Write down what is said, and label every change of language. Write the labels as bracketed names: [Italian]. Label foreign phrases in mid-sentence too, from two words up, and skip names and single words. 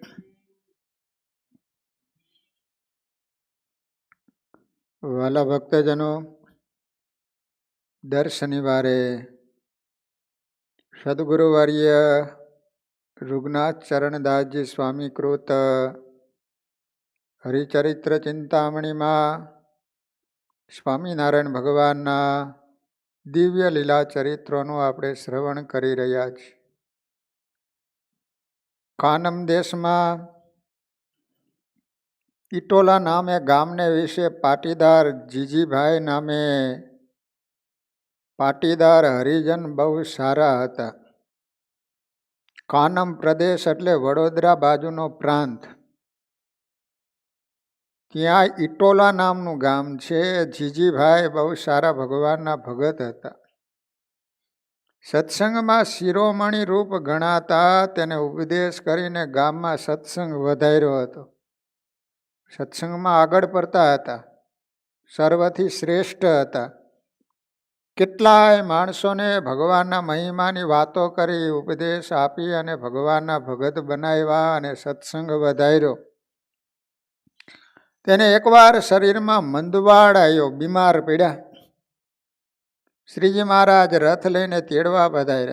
[Gujarati] વાલા ભક્તજનો, દર શનિવારે સદ્ગુરુવર્ય રુગનાથ ચરણદાસ જી સ્વામી કૃત હરિચરિત્ર ચિંતામણી મેં સ્વામીનારાયણ ભગવાનના દિવ્ય લીલા ચરિત્રો આપણે શ્રવણ કરી રહ્યા છીએ। કાનમ દેશ મેં ઇટોલા નામે ગામને વિષે પાટીદાર જીજીભાઈ નામે પાટીદાર હરિજન બહુ સારા હતા। કાનમ પ્રદેશ એટલે વડોદરા બાજુનો પ્રાંત। ત્યાં ઇટોલા નામનું ગામ છે। જીજીભાઈ બહુ સારા ભગવાનના ભગત હતા। સત્સંગ મેં શિરોમણિ રૂપ ગણાતા તેને ઉપદેશ કરીને ગામ મેં સત્સંગ વધાર્યો હતો। સત્સંગ મેં આગળ પડતા હતા। સર્વથી શ્રેષ્ઠ હતા। કેટલાય માણસોને ભગવાનના મહિમાની વાતો કરી, ઉપદેશ આપી અને ભગવાનના ભગત બનાવ્યા અને સત્સંગ વધાર્યો। તેને એકવાર શરીરમાં મંદવાડ આવ્યો, બીમાર પડ્યા। શ્રીજી મહારાજ રથ લઈને તેડવા પધાર્યા।